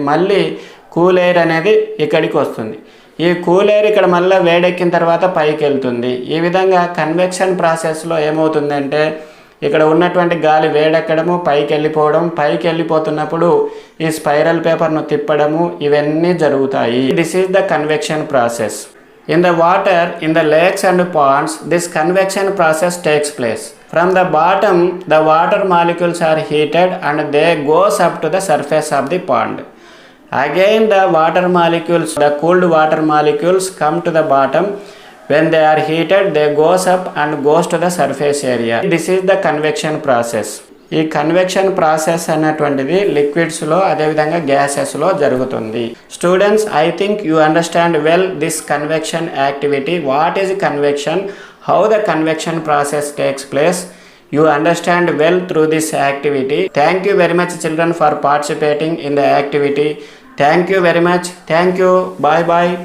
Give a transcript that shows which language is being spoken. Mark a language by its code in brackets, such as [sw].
[te] మళ్ళీ cool air అనేది ఇక్కడికి వస్తుంది. ఈ కూల్ ఎయిర్ ఇక్కడ మళ్ళీ వేడెక్కిన తర్వాత పైకి వెళ్తుంది. ఈ విధంగా కన్వెక్షన్ ప్రాసెస్లో ఏమవుతుందంటే, ఇక్కడ ఉన్నటువంటి గాలి వేడెక్కడము, పైకి వెళ్ళిపోవడం, పైకి వెళ్ళిపోతున్నప్పుడు ఈ స్పైరల్ పేపర్ను తిప్పడము, ఇవన్నీ జరుగుతాయి. [en] This is the convection process. In the water, in the lakes and ponds, this convection process takes place. From the bottom, the water molecules are heated and they goes up to the surface of the pond. Again, the water molecules, the cooled water molecules come to the bottom. When they are heated, they goes up and goes to the surface area. This is the convection process. [te] ఈ convection process అన్నటువంటిది లిక్విడ్స్లో అదేవిధంగా గ్యాసెస్లో జరుగుతుంది. [en] Students, I think you understand well this convection activity. What is convection, how the convection process takes place. You understand well through this activity. Thank you very much children for participating in the activity. Thank you very much. Thank you. Bye bye.